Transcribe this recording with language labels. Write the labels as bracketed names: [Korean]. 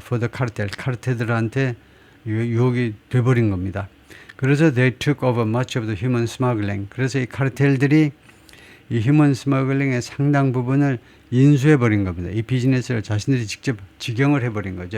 [English] For the cartel, [Korean] 카르텔들한테 유혹이 돼버린 겁니다. 그래서 [English] they took over much of the human smuggling. [Korean] 그래서 이 카르텔들이 이 human smuggling의 상당 부분을 인수해버린 겁니다. 이 비즈니스를 자신들이 직접 직영을 해버린 거죠.